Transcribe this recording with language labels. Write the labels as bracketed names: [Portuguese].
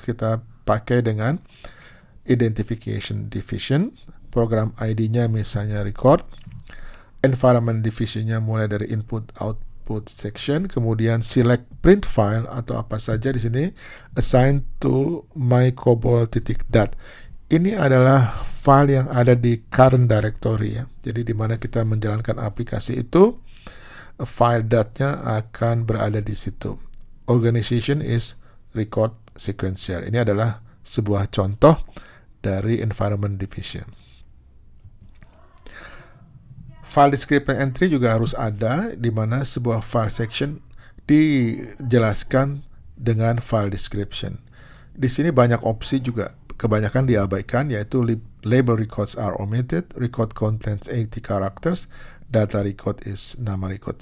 [Indonesian] Kita pakai dengan identification division, program ID-nya misalnya record, environment division-nya mulai dari input-output section, kemudian select print file atau apa saja di sini, [English] assign to mycobol.dat. [Indonesian] Ini adalah file yang ada di current directory, ya. Jadi di mana kita menjalankan aplikasi itu, file datnya akan berada di situ. [English] Organization is record sequential. [Indonesian] Ini adalah sebuah contoh dari environment division. File description entry juga harus ada, di mana sebuah file section dijelaskan dengan file description. Di sini banyak opsi juga. Kebanyakan diabaikan, yaitu [English] label records are omitted, record contains 80 characters, data record is [Indonesian] nama record.